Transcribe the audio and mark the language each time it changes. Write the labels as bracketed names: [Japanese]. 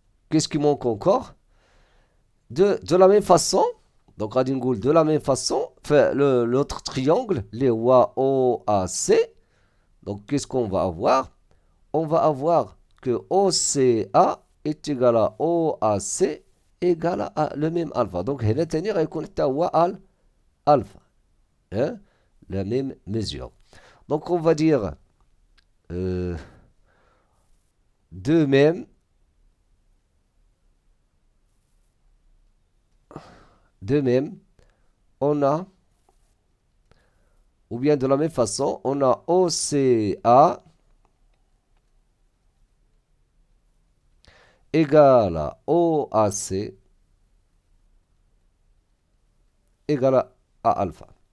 [French] qu'est-ce qui manque encore? De la même façon, donc [Arabic] غادي نقول [French] de la même façon, fait l'autre triangle, les OAC, donc qu'est-ce qu'on va avoir? On va avoir que OCA est égal à OAC égal à le même alpha. [Arabic] Donc هنا تاني غيكون حتى هو alpha. [French] Hein? La même mesure. Donc on va dire de même, on a, ou bien de la même façon, on a OCA égale à OAC égale à alpha.